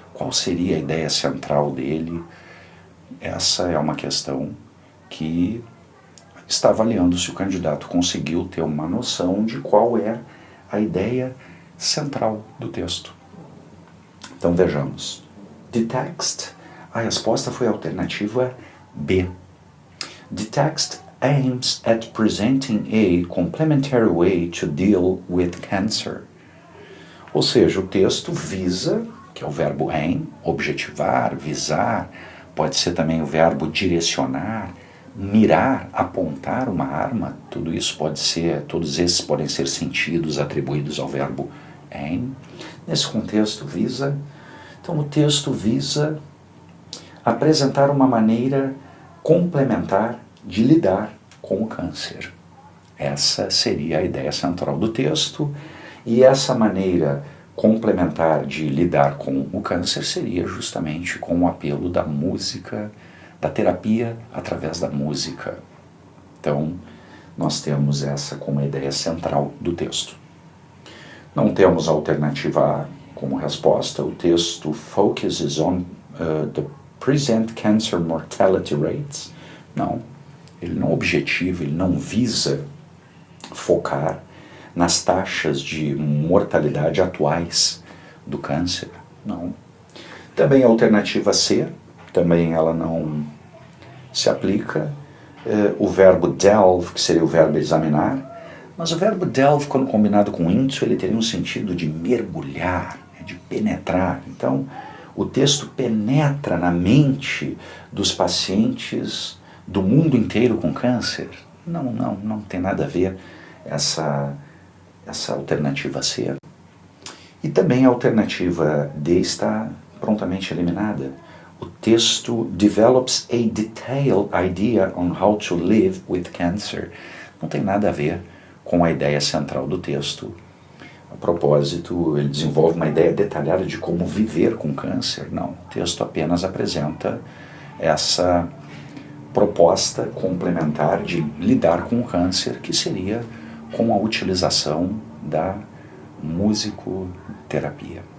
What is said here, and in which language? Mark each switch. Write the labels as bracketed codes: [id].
[pt] Qual seria a ideia central dele? Essa é uma questão que está avaliando se o candidato conseguiu ter uma noção de qual é a ideia central do texto. Então vejamos. [en] The text, [pt] a resposta foi a alternativa B. [en] The text aims at presenting a complementary way to deal with cancer. [pt] Ou seja, o texto visa, que é o verbo aim, objetivar, visar, pode ser também o verbo direcionar, mirar, apontar uma arma, tudo isso pode ser, todos esses podem ser sentidos atribuídos ao verbo aim. Nesse contexto, visa. Então, o texto visa apresentar uma maneira complementar de lidar com o câncer. Essa seria a ideia central do texto, e essa maneira complementar de lidar com o câncer seria justamente com o apelo da música, da terapia através da música. Então, nós temos essa como a ideia central do texto. Não temos a alternativa A como resposta. O texto [en] focuses on the present cancer mortality rates. [pt] Não, ele não objetiva, ele não visa focar nas taxas de mortalidade atuais do câncer. Não. Também a alternativa C, também ela não se aplica. O verbo delve, que seria o verbo examinar, mas o verbo delve, quando combinado com into, ele teria um sentido de mergulhar, de penetrar. Então, o texto penetra na mente dos pacientes do mundo inteiro com câncer. Não tem nada a ver essa alternativa C. E também a alternativa D está prontamente eliminada. O texto [en] develops a detailed idea on how to live with cancer. [pt] Não tem nada a ver com a ideia central do texto. A propósito, ele desenvolve uma ideia detalhada de como viver com câncer. Não, o texto apenas apresenta essa proposta complementar de lidar com o câncer, que seria com a utilização da musicoterapia.